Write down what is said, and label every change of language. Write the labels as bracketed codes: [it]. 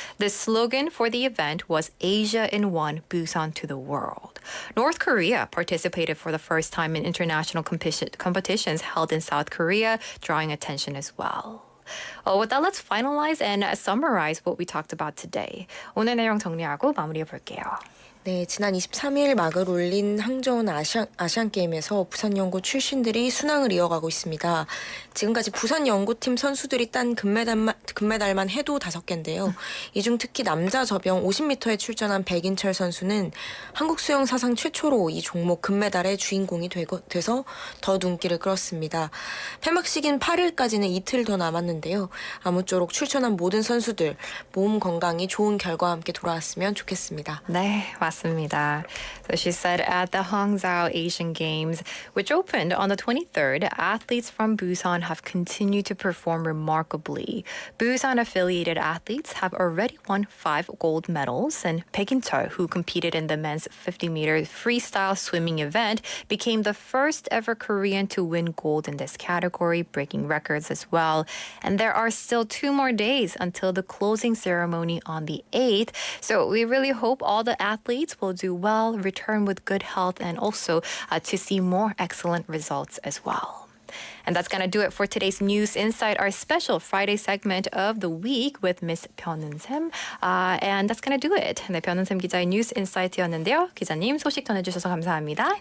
[en] The slogan for the event was Asia in One, Busan to the World. North Korea participated for the first time in international competitions held in South Korea, drawing attention as well. With that, let's finalize and summarize what we talked about today. [ko] 오늘 내용 정리하고 마무리해 볼게요. 네, 지난 23일 막을 올린 항저우 아시안게임에서 부산연고 출신들이 순항을 이어가고 있습니다. 지금까지 부산연고팀 선수들이 딴 금메달만 해도 5개인데요. 이 중 특히 남자 저병 50m에 출전한 백인철 선수는 한국 수영 사상 최초로 이 종목 금메달의 주인공이 돼서 더 눈길을 끌었습니다. 폐막식인 8일까지는 이틀 더 남았는데요. 아무쪼록 출전한 모든 선수들 몸 건강이 좋은 결과와 함께 돌아왔으면 좋겠습니다. 네, 맞습니다. [en] So she said at the Hangzhou Asian Games, which opened on the 23rd, athletes from Busan have continued to perform remarkably. Busan-affiliated athletes have already won 5 gold medals, and Baek In-cheol, who competed in the men's 50-meter freestyle swimming event, became the first ever Korean to win gold in this category, breaking records as well. And there are still 2 more days until the closing ceremony on the 8th, so we really hope all the athletes will do well, return with good health, and also to see more excellent results as well. And that's going to do it for today's News Insight, our special Friday segment of the week with Miss 변은샘. And that's going to do it. [ko] 네, 변은샘 기자의 News Insight이었는데요. 기자님 소식 전해주셔서 감사합니다.